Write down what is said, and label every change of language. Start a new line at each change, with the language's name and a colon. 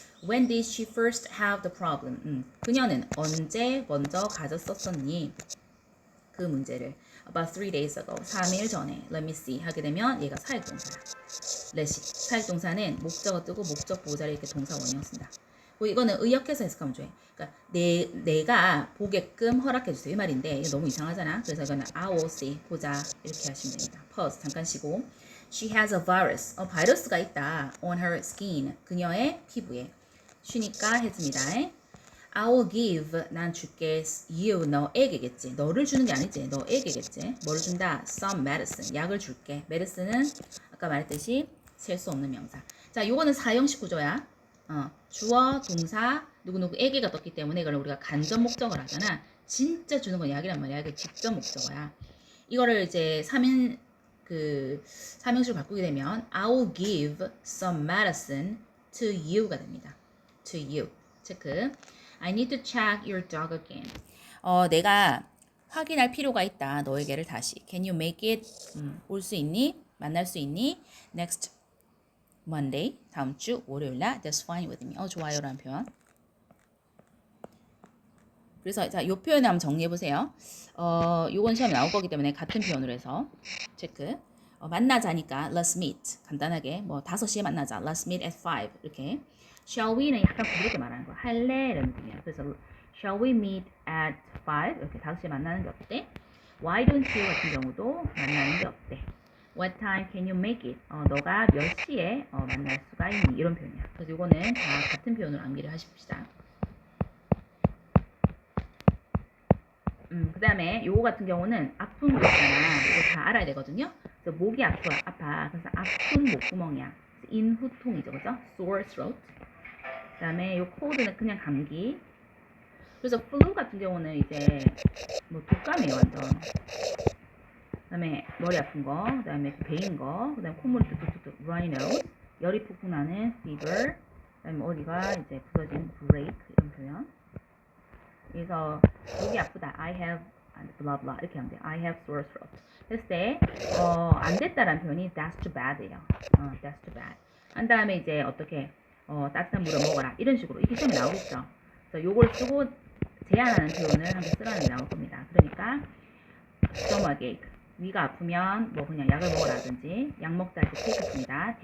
English: When did she first have the problem?
Korean: 그녀는 언제 먼저 가졌었니? 그 문제를.
English: About 3 days ago.
Korean: 3일 전에.
English: Let me see.
Korean: 하게 되면 얘가 사역동사야. let이. 사역동사는 목적어 뜨고 목적 보호자를 이렇게 동사 원형 쓴다. 이거는 의역해서 해석하면 좋아요. 그러니까 내가 보게끔 허락해 주세요. 이 말인데 이거 너무 이상하잖아. 그래서 이거는
English: I will see.
Korean: 보자. 이렇게 하시면 됩니다. Pause. 잠깐 쉬고.
English: She has a virus.
Korean: 바이러스가 있다. On her skin. 그녀의 피부에. 쉬니까 했습니다.
English: I will give.
Korean: 난 줄게. You. 너에게겠지. 너를 주는 게 아니지. 너에게겠지. 뭐를 준다? Some medicine. 약을 줄게. medicine은 아까 말했듯이 셀 수 없는 명사. 자, 요거는 사형식 구조야. 주어, 동사, 누구누구에게가 떴기 때문에 이걸 우리가 간접 목적어를 하잖아. 진짜 주는 건 약이란 말이야. 이게 직접 목적어야. 이거를 이제 삼형식으로 바꾸게 되면
English: I will give some medicine to you
Korean: 가 됩니다. to you. 체크.
English: I need to check your dog again.
Korean: 내가 확인할 필요가 있다. 너에게를 다시.
English: Can you make it?
Korean: 올 수 있니? 만날 수 있니?
English: Next Monday.
Korean: 다음 주 월요일날.
English: That's fine with me. 좋아요라는 표현.
Korean: 그래서 자, 요 표현을 한번 정리해 보세요. 요건 시험에 나올 거기 때문에 같은 표현으로 해서 체크. 만나자니까 let's meet. 간단하게 뭐 5시에 만나자.
English: Let's meet at 5.
Korean: 이렇게. shall we는 약간 부드럽게 말하는 거야. 할래? 이런 느낌이야.
English: 그래서 shall we meet at 5?
Korean: 이렇게 5시에 만나는 게 어때? Why don't you 같은 경우도 만나는 게 어때?
English: What time can you make it?
Korean: 너가 몇 시에 만날 수가 있니? 이런 표현이야. 그래서 이거는 다 같은 표현으로 암기를 하십시다. 그 다음에 요거 같은 경우는 아픈 거 있잖아. 이거 다 알아야 되거든요. 그래서 목이 아파. 그래서 아픈 목구멍이야. 인후통이죠. 그죠? sore throat. 그 다음에 요 cold는 그냥 감기. 그래서 flu 같은 경우는 이제 뭐 독감이에요, 완전. 그 다음에 머리 아픈 거, 그 다음에 베인 거, 그 다음에 콧물이 뚝뚝뚝 runny nose, 열이 푹푹 나는 fever, 그 다음에 어디가 이제 부서진 break 이런 표현. 그래서 목이 아프다.
English: I have blah blah
Korean: 이렇게 하면 돼요.
English: I have sore throat.
Korean: 했을 때 안 됐다라는 표현이 that's too bad예요.
English: that's too bad.
Korean: 한 다음에 이제 어떻게 따뜻한 물을 먹어라 이런 식으로 이게 시험에 나오겠죠. 그래서 요걸 쓰고 제안하는 표현을 한번 쓰라는 게 나올 겁니다. 그러니까 stomachache 위가 아프면 뭐 그냥 약을 먹으라든지 약 먹다 할 때 take입니다.